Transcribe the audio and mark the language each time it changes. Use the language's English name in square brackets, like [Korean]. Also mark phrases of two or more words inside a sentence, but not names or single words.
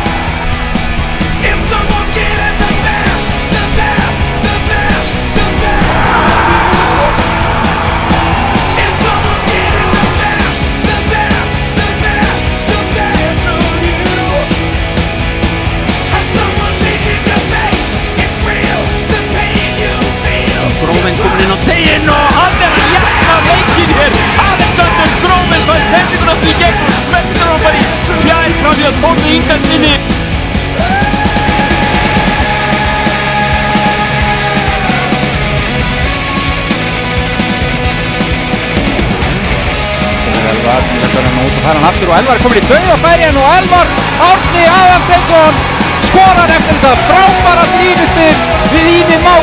[English] Is someone getting the best, the best, the best, the best of you? Is someone getting the best, the best, the best, the best of you? Has someone taken your faith? It's real, the pain you feel. [Icelandic] Grófinn kominn inn á teiginn og hann er að jafna leikinn hér. Alexander Grófinn fær sendinguna því gegn og smettur hann bara í fjær frá því að Þórður Ingarssyni. Elvar sem leggur hann út og fær hann aftur og Elvar er komin í dauðafærin og Elvar Árni Aðalsteinsson skorar eftir þetta frábæra þrívíspil við Ími Má.